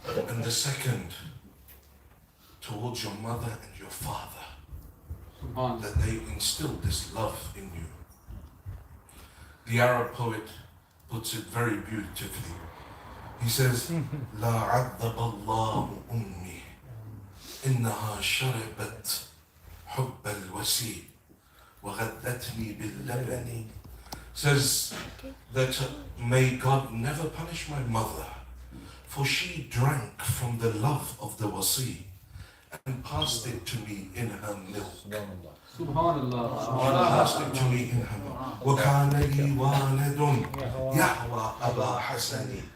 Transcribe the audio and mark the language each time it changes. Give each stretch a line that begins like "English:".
English: And the second, towards your mother and your father, that they instilled this love in you. The Arab poet puts it very beautifully. He says,
Arabic: "La عذب الله أمي إنها شربت حب الوسيل وغذتني باللبن."
English: Says that may God never punish my mother, for she drank from the love of the wasi and passed it to me in her milk. Subhanallah. Passed it to me in her milk.
Arabic: وَكَانَ لِي وَالِدٌ يَهْوَى أَبَا حَسَنِ.